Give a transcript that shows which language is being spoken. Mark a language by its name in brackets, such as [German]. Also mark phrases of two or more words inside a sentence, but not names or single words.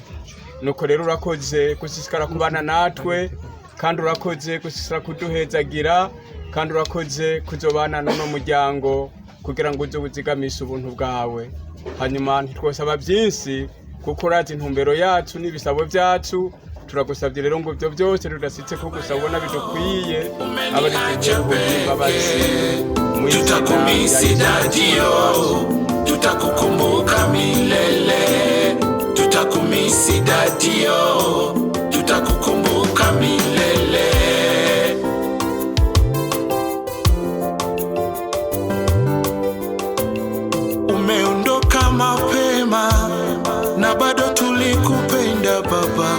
[Rundi] Nuko rero urakoze gusisikara kubana natwe kandi urakoze gusisikara kuduhezagira kandi urakoze kuzobana no muryango kugira ngo uze uzigamisha ubuntu bwawe. Hanyuma ntitwosaba byinshi kuko urazi intumbero yacu n'ibisabo byacu. Turagusabye rero ngo byo byose rudasitse ko gusabona bidukwiye abari babazi [Swahili] tutakumisi dadio tutakukumbuka milele tutakumisi dadio tutakukumbuka milele. Umeondoka mapema na bado tulikupenda baba.